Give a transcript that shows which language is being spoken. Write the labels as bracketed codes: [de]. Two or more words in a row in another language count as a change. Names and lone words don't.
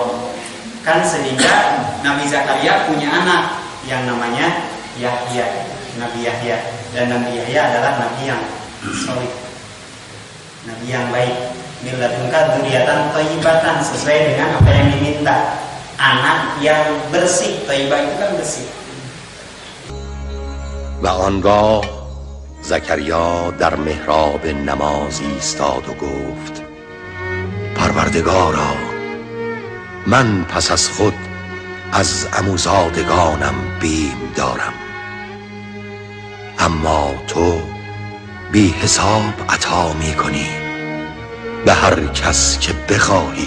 [id] Kan sehingga Nabi Zakaria punya anak yang namanya Yahya, Nabi Yahya. Dan Nabi Yahya adalah Nabi yang soleh, Nabi yang baik. [ar] من لدنك ذرية طيبة, [id] sesuai dengan apa yang diminta. Anak yang bersih, thayyibah itu kan bersih. [fa] و آنگاه زکریا در محراب نماز ایستاد و گفت پروردگارا، من پس از خود از عموزادگانم بیم دارم، اما تو بی حساب عطا می کنی به هر کس که بخواهی.